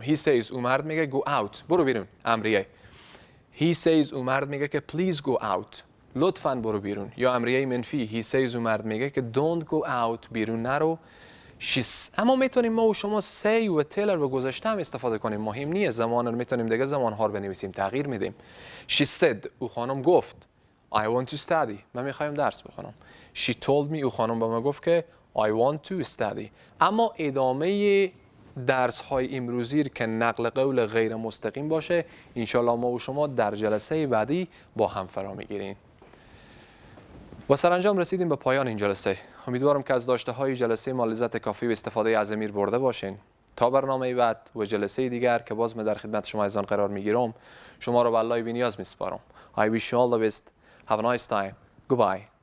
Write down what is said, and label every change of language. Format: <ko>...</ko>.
<en>He says</en> <fa>او مرد میگه</fa> <en>go out</en> <fa>برو بیرون، امریه.</fa> <en>He says</en> <fa>او مرد میگه که</fa> <en>please go out</en> <fa>لطفاً برو بیرون، یا امریه منفی.</fa> <en>He says</en> <fa>او مرد میگه که</fa> <en>don't go out</en> <fa>بیرون نرو. اما میتونیم ما و شما say و tell رو گذشته هم استفاده کنیم، مهم نیست. زمان رو میتونیم دیگه زمان ها رو بنویسیم تغییر میدیم.</fa> <en>She said</en> <fa>او خانم گفت</fa> <en>I want to study</en> <fa>من میخوایم درس بخونم.</fa> <en>She told me</en> <fa>او خانم به من گفت که</fa> <en>I want to study.</en> <fa>اما ادامه درس های امروزی که نقل قول غیر مستقیم باشه انشالله ما و شما در جلسه بعدی با هم فرا میگیریم. و سرانجام رسیدیم به پایان این جلسه. امیدوارم که از داشته های جلسه ما لذت کافی و استفاده از امیر برده باشین. تا برنامه بعد و جلسه دیگر که باز من در خدمت شما از آن قرار میگیرم شما را به الله بی‌نیاز میسپارم.</fa> <en>I wish you all the best. Have a nice time. Goodbye.</en>